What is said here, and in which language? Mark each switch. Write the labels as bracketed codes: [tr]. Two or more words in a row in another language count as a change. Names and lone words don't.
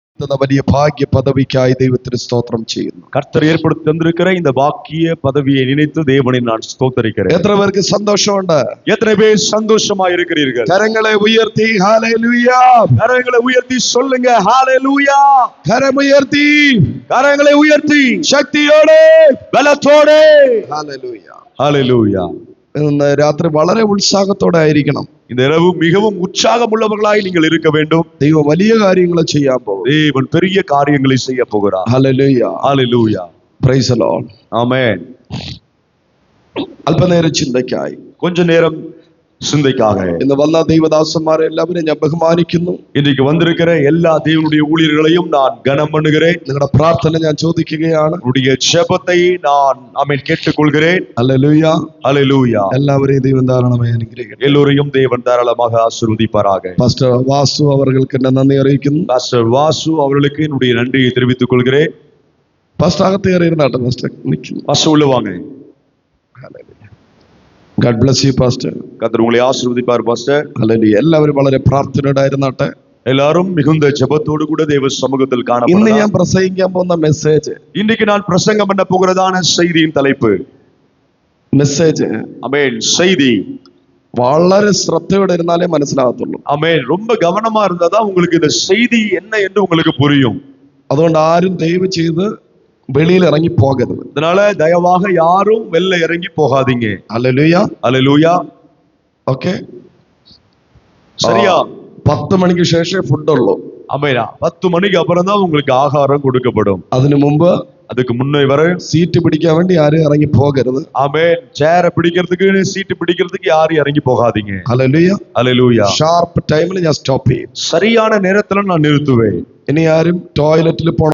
[ml] തന്ന വലിയ ഭാഗ്യ പദവിക്കായി ദൈവത്തിന് സ്തോത്രം ചെയ്യുന്നു. [ta] கர்த்தர் ஏற்படுத்தி தந்திருக்கிற இந்த பாக்கிய பதவியை நினைத்து தேவனை நான் ஸ்தோத்தரிக்கிறேன். [ml] എത്ര പേർക്ക് സന്തോഷമുണ്ട്? [ta] எத்தனை பேர் சந்தோஷமா இருக்கிறீர்கள்? [ml] കരങ്ങളെ ഉയർത്തി ഹല്ലേലൂയ. [ta] கரங்களை உயர்த்தி சொல்லுங்க ஹalleluya. [ml] കരമുയർത്തി, [ta] கரங்களை உயர்த்தி [ml] ശക്തിയോടെ, [ta] பலத்தோടെ [ml] ഹല്ലേലൂയ. [ta] ஹalleluya. [ml] ഇന്ന് രാത്രി വളരെ ഉത്സാഹത്തോടെ ആയിരിക്കണം. [ta] இந்த இரவு மிகவும் உற்சாகமுள்ளவர்களாய் நீங்கள் இருக்க வேண்டும். [ml] ദൈവം വലിയ കാര്യങ്ങൾ ചെയ്യാൻ പോകും. [ta] தேவன் பெரிய காரியங்களை செய்ய போகிறார். [ml] ഹല്ലേലൂയ. [ta] ஹalleluya. [en] Praise the Lord. [ta] ஆமென். [ml] അല്പനേരം ചിന്തയ്ക്കായി, [ta] கொஞ்ச நேரம் சிந்தைக்காக [ml] ഇന്ന് വന്ന ദൈവദാസന്മാരെ എല്ലാവരും ഞാൻ ബഹുമാനിക്കുന്നു. [ta] இன்றைக்கு வந்திருக்கிற எல்லா தேவனுடைய ஊழியர்களையும் நான் கனம் பண்ணுகிறேன். [ml] നിങ്ങളുടെ പ്രാർത്ഥന ഞാൻ ചോദിക്കുകയാണ്. [ta] உங்களுடைய ஜெபத்தை நான் ஆமென் கேட்டுக்கொள்கிறேன். [ml] ഹല്ലേലൂയ. [ta] ஹalleluya. [ml] എല്ലാവരെയും ദൈവം ധാരാളമായി അനുഗ്രഹിക്കട്ടെ. [ta] எல்லோரையும் தேவன் தாராளமாக ஆசீர்வதிப்பாராக. [ml] പാസ്റ്റർ വാസു അവർക്ക് എന്നെ നന്ദി അറിയിക്കുന്നു. [ta] பாஸ்டர் வாசு அவர்களுக்கு என்னுடைய நன்றியை தெரிவித்துக் கொள்கிறேன். [ml] പാസ്റ്റർ അകത്ത് കയറിയിരുന്നാട്ടെ. പാസ്റ്റർ നിൽക്കുന്നു. [ta] பாஸ்டர் உள்ள வாங்க. [en] God bless you, [ml] പാസ്റ്റർ. [ta] கர்த்தர் உங்களை ஆசீர்வதிப்பார் பாஸ்டர். [ml] ഹല്ലേലൂയ. എല്ലാവരും വളരെ പ്രാർത്ഥനയോടായിരുന്നാട്ടെ. [ta] எல்லாரும் மிகுந்த ஜெபத்தோடு கூட தேவ சமூகத்தில் [ml] ഇന്ന് [ta] காணப்படலாம். [ml] ഞാൻ പ്രസംഗിക്കാൻ പോകുന്ന മെസ്സേജ് [ta] இன்றைக்கு நான் பிரசங்கம் பண்ண போகிறதான செய்தியின் தலைப்பு ஆமென் செய்தி [ml] വളരെ ശ്രദ്ധയോടെ ഇരുന്നാലേ മനസ്സിലാകത്തുള്ളൂ. [ta] ஆமென். ரொம்ப கவனமா இருந்தாதான் உங்களுக்கு இந்த செய்தி என்ன என்று உங்களுக்கு புரியும். [ml] അതുകൊണ്ട് ആരും ദയവ് ചെയ്ത് വെളിയിൽ ഇറങ്ങി പോകരുത്. [ta] அதனால தயவாக யாரும் வெளில இறங்கி போகாதீங்க. [ml] ഹല്ലേലൂയ. [ta] ஹalleluya. [ml] ഓക്കേ. [ta] சரியா? [ml] 10 മണിക്ക് ശേഷം ഫുഡ് ഉള്ളൂ. [ta] ஆமென். 10 மணிக்கு அப்புறம் தான் உங்களுக்கு ஆகாரம் கொடுக்கப்படும். [ml] അതിനു മുമ്പ് [ta] அதுக்கு முன்னே வரை [ml] സീറ്റ് പിടിക്കാൻ വേണ്ടി ആരും ഇറങ്ങി പോകരുത്. [ta] ஆமென். சேரை பிடிக்கிறதுக்கு சீட்டு பிடிக்கிறதுக்கு யாரும் இறங்கி போகாதீங்க. [ml] ഹല്ലേലൂയ. [ta] ஹalleluya. [en] sharp time [ml] ഞാൻ സ്റ്റോപ്പ് ചെയ്യും. [ta] சரியான நேரத்துல நான் நிறுத்துவேன். [ml] ഇനി ആരും ടോയ്ലറ്റിൽ പോകണം